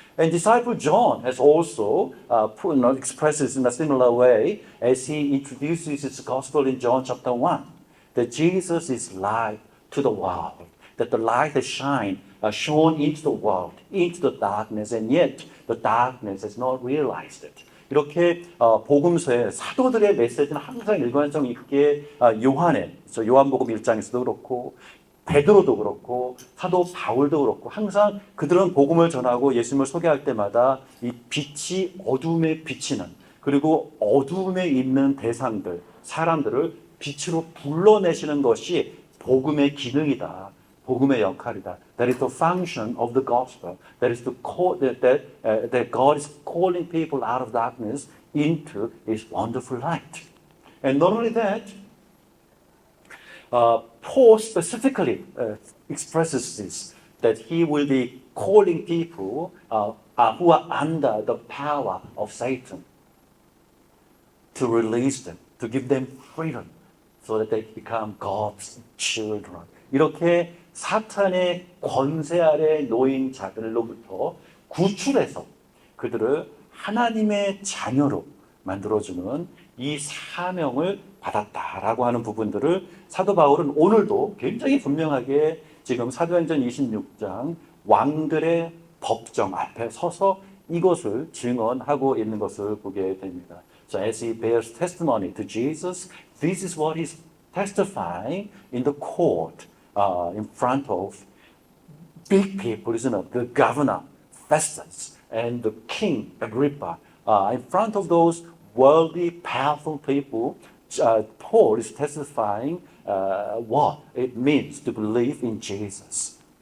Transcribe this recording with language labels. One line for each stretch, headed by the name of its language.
English: And disciple John has also expresses in a similar way as he introduces his gospel in John chapter 1, that Jesus is light to the world, that the light has shone into the world, into the darkness, and yet the darkness has not realized it.
Korean: 이렇게 복음서의 사도들의 메시지는 항상 일관성 있게 요한복음 1장에서도 그렇고 베드로도 그렇고 사도 바울도 그렇고 항상 그들은 복음을 전하고 예수님을 소개할 때마다 이 빛이 어둠에 비치는 그리고 어둠에 있는 대상들, 사람들을 빛으로 불러내시는 것이 복음의 기능이다. 복음의 역할이다.
English: That is the function of the gospel. That is that God is calling people out of darkness into His wonderful light. And not only that, Paul specifically expresses this, that he will be calling people who are under the power of Satan to release them, to give them freedom, so that they become God's children.
Korean: 이렇게 사탄의 권세 아래 놓인 자들로부터 구출해서 그들을 하나님의 자녀로 만들어주는 이 사명을 받았다라고 하는 부분들을 사도 바울은 오늘도 굉장히 분명하게 지금 사도행전 26장 왕들의 법정 앞에 서서 이것을 증언하고 있는 것을 보게 됩니다.
English: So as he bears testimony to Jesus, this is what he's testifying in the court. In front of big people, isn't it? The governor, Festus, and the king, Agrippa. In front of those worldly, powerful people, Paul is testifying what it means to believe in Jesus.